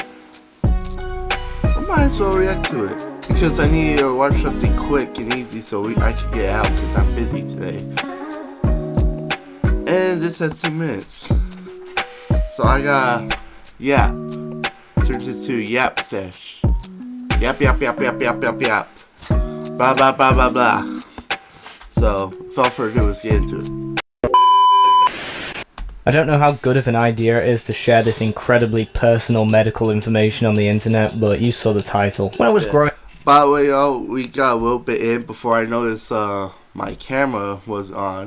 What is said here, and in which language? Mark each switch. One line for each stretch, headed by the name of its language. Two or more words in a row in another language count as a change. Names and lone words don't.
English: I might as well react to it because I need to watch something quick and easy so I can get out because I'm busy today. And this has 2 minutes. So I got yap. Turn this to yap sesh. Yap yap yap yap yap yap yap. Blah blah blah blah blah. So without further ado, let's get into it. I don't know how good of an idea it is to share this incredibly personal medical information on the internet, but you saw the title. When I was growing... By the way, y'all, we got a little bit in before I noticed my camera was on.